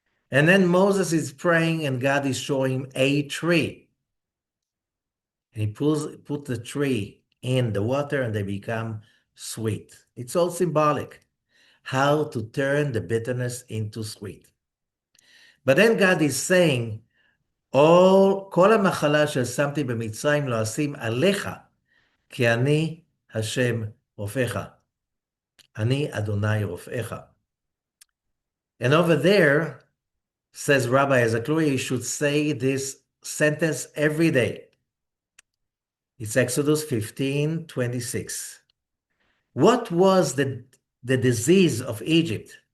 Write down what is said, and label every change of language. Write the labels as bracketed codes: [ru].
[en] And then Moses is praying and God is showing him a tree. And he put the tree in the water and they become sweet. It's all symbolic. How to turn the bitterness into sweet. But then God is saying, [he] כל המחלה ששמתי במצרים לא אשים עליך, כי אני השם רופאך. אני אדוני רופאך. [en] And over there, says Rabbi Ezekiel, you should say this sentence every day. It's Exodus 15:26. What was the disease of Egypt?